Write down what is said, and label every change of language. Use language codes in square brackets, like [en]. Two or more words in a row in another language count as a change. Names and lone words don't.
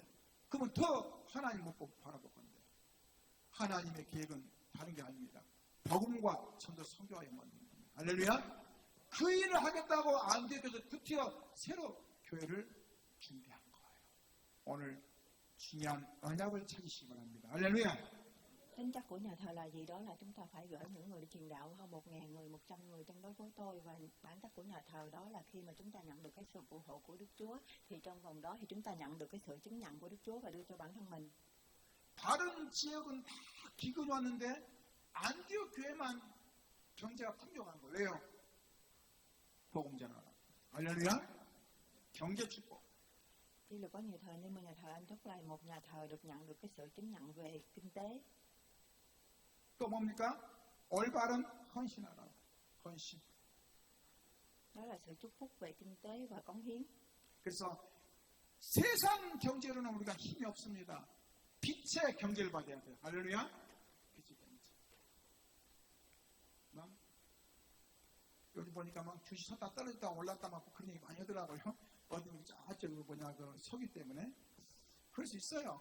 [ko] 그러면 더 하나님 못 보고 바라볼 건데. 하나님의 계획은 다른 게 아닙니다. 복음과 전도 선교와의 만듭니다. 할렐루야. 그 일을 하겠다고 안디옥에서 드디어 새로 교회를 준비한 거예요. 오늘 중요한 언약을 찾으시기 바랍니다. 할렐루야. [vi] Tính chất của nhà thờ là gì? Đó là chúng ta phải gửi những người đi truyền đạo hơn 1.000 người, 100 người trong đó với tôi. Và bản chất của nhà thờ đó là khi mà chúng ta nhận được cái sự phù hộ của Đức Chúa, thì trong vòng đó thì chúng ta nhận được cái sự chứng nhận của Đức Chúa và đưa cho bản thân mình. [ko] 다른 지역은 다 기근이 왔는데 안디옥 교회만 경제가 풍족한 거예요. 왜요? 복음 전하라. 할렐루야. 경제 축복. [vi] Tuy là có nhiều thờ nhưng mà nhà thờ Antioch là một nhà thờ được nhận được cái sự chứng nhận về kinh tế. [ko] 또 뭡니까? 올바른 헌신하라. 헌신. [vi] Đó là sự chúc phúc về kinh tế và cống hiến. [ko] 그래서 세상 경제로는 우리가 힘이 없습니다. 빛의 경제를 받아야 돼요. 할렐루야. 빛의 경제. 막 요즘 보니까 막 주식 섰다 떨어졌다 올랐다 막 그런 얘기 많이 하더라고요. 어디 저쪽 뭐냐 그 석유 때문에 그럴 수 있어요.